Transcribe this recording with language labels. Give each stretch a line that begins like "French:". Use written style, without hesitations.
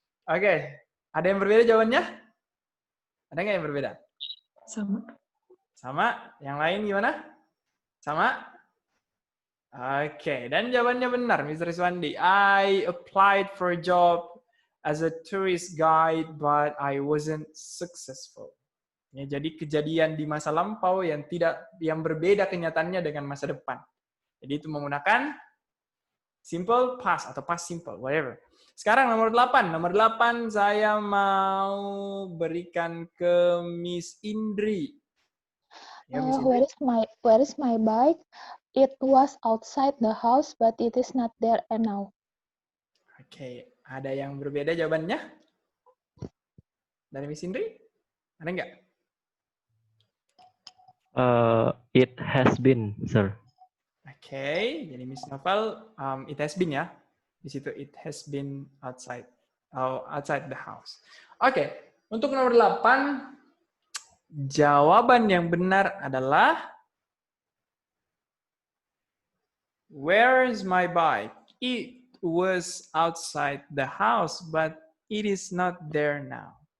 Indonesian: Oke, ada yang berbeda jawabannya? Ada nggak yang berbeda? Sama? Yang lain gimana? Sama? Oke, dan jawabannya benar, Mr. Rizwandi.
English: I applied for a job as a tourist guide, but I wasn't successful.
Indonesian: Ya, jadi kejadian di masa lampau yang berbeda kenyataannya dengan masa depan. Jadi itu menggunakan simple past atau past simple, whatever. Sekarang nomor 8. Nomor 8 saya mau berikan ke Miss Indri. Ya, Miss Indri.
English: Where is my bike? It was outside the house, but it is not there now.
Indonesian: Oke, ada yang berbeda jawabannya? Dari Miss Indri? Ada nggak?
English: It has been, sir.
Indonesian: Oke, jadi
English: Miss Novel, it has been
Indonesian: ya. Di situ
English: it has been outside the house.
Indonesian: Oke, untuk nomor 8, jawaban yang benar adalah
English: where is my bike? It was outside the house, but it is not there now.